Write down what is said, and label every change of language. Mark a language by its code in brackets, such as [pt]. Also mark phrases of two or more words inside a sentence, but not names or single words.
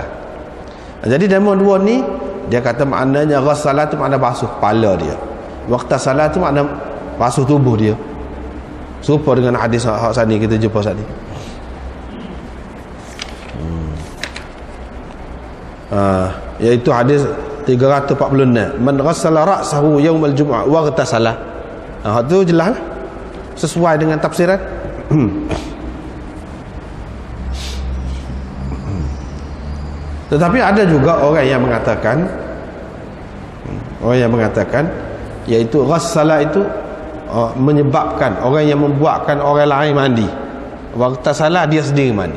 [ms] Jadi demo dua ni dia kata maknanya ghassala tu makna basuh kepala dia, waghtasala tu makna basuh tubuh dia. Serupa dengan hadis hak sani kita jumpa saat ni. Iaitu hadis 346, [ar] من غسل رأسه يوم الجمعة واغتسل. [ms] Tu jelas lah, sesuai dengan tafsiran. Tetapi ada juga orang yang mengatakan iaitu ghassala itu menyebabkan orang yang membuatkan orang lain mandi, waghtasala dia sendiri mandi.